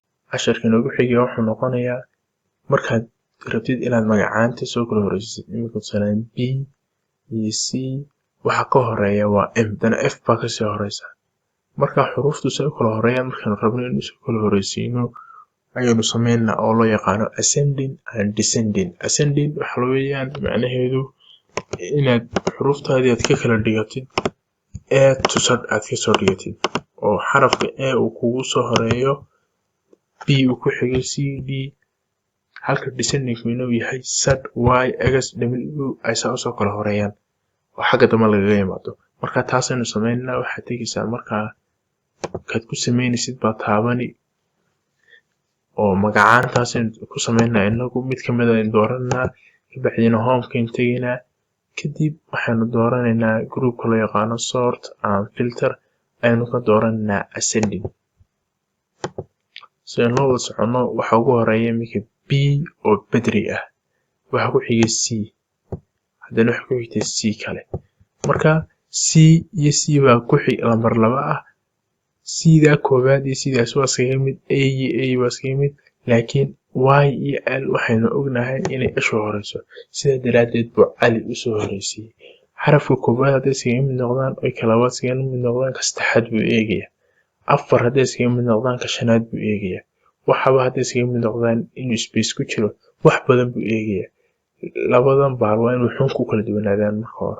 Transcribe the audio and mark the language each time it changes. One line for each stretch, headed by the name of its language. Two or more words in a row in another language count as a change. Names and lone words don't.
Somali: casharka noogu xiga wuxuu noqonayaa markaad rabtid inaad magacaanta soo kala horeysid imika tusaale b iyo c waxa ka horeeya waa m dana f baa kasii horeysa marka xuruuftu soo kala horeeyaan markaan rabno in soo kala horeysiino ayaynu sameynaa oo loo yaqaano
English: ascending and descending.
Somali: Ascending waxa weeyaan macnaheedu inaad xuruuftaadii aad ka kala dhigatid
English: a to z
Somali: aad ka soo dhigatid oo xarafka a uu kugu soo horeeyo b uu ku xigo c d halka descending inuu yahay z y x w ay soo kala horeeyaan oo xagga dambe laga yimaado. Marka taasaynu sameynaa waxaad tegaysaa markaa kaad ku sameynaysid baa taabani oo magacaantaas ku sameynaa inagu mid kamid ah dooranaa kabacdina home-kan tegaynaa kadib waxaanu dooranaynaa groupka loo yaqaano
English: sort and filter
Somali: aynu ka dooranaa ascending. Sidaan loo wada socono waxa ugu horeeya imika b oo bedri ah waxa ku xiga c haddana waxa ku xigta c kale marka c iyo c baa ku xig lambar 2 ah sida koobaad iyo sidaas waa iskaga mid a iyo a waa iskaga mid laakiin y iyo l waxaynu ognahay inay isha horeyso sida daraadeed buu cali u soo horeysay xarafka koobaad haday iskaga mid noqdaan oo kala labaad iskaga mid noqdaan ka saddexaad buu eegaya afar haday iskaga mid noqdaan ka shanaad buu eegaya waxaba haday iskaga mid noqdaan inuu space ku jiro wax badan buu eegaya labadan baal waa inuu xun ku kala duwanaadaan marka hore.